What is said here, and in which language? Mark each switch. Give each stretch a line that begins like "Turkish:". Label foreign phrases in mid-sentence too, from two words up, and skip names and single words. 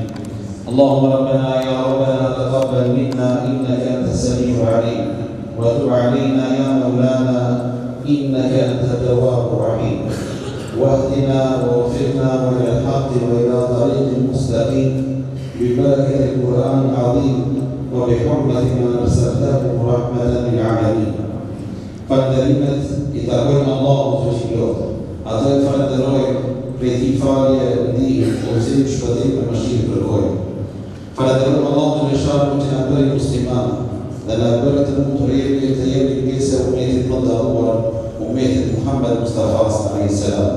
Arabic: اللهم ربنا يا ربنا تقبل منا إنك أنت السميع العليم وتب علينا يا مولانا إنك أنت التواب الرحيم. واهدنا ووفقنا إلى الحق وإلى طريق مستقيم ببركة القرآن العظيم وبحرمة ما أرسلته رحمة للعالمين.
Albanian: Falënderimet I takojnë Allahut të shpirot. Atë e falenderoj prej tij falje, ndihmë, udhëzim, shpëtim dhe mëshirë kërkojmë. Falenderojmë Allahun të Gjallëruar që na bëri musliman dhe na bëri të mund të jemi pjesë e umetit më të nderuar, umetit Muhammed Mustafa
Arabic: عليه السلام.